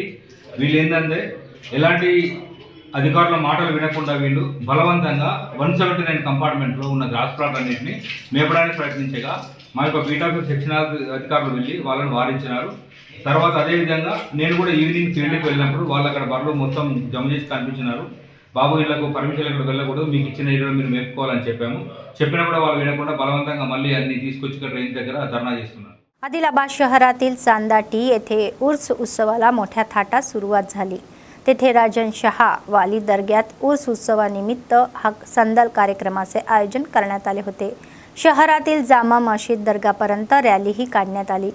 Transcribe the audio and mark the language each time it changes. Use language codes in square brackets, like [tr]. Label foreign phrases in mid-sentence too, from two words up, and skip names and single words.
[te] వీళ్ళు ఏంటంటే ఎలాంటి అధికారుల మాటలు వినకుండా వీళ్ళు బలవంతంగా 179 కంపార్ట్మెంట్లో ఉన్న [en] grass plot [te] అన్నింటినీ మేపడానికి ప్రయత్నించగా మా యొక్క [en] beatoffice section [te] అధికారులు వెళ్ళి వాళ్ళని వారించినారు. తర్వాత అదేవిధంగా నేను కూడా [en] evening field [te] వెళ్ళినప్పుడు వాళ్ళు అక్కడ బర్రెలు మొత్తం జమ చేసి కనిపించినారు. బాబు ఇళ్లకు పర్మిషన్ ఇక్కడ వెళ్ళకూడదు, మీకు ఇచ్చిన ఏరియాలో మీరు మేపుకోవాలని చెప్పినా కూడా వాళ్ళు వినకుండా బలవంతంగా మళ్ళీ అన్ని తీసుకొచ్చి ట్రైన్ దగ్గర ధర్నా చేస్తున్నారు. [mr] आदिलाबाद शहरातील चांदाटी येथे उर्स उत्सवाला मोठ्या थाटात सुरुवात झाली. तेथे राजन शहा वाली दर्ग्यात उर्स उत्सवानिमित्त संदल कार्यक्रमाचे आयोजन करण्यात आले होते. शहरातील जामा मशीद दर्गापर्यंत रॅलीही काढण्यात आली.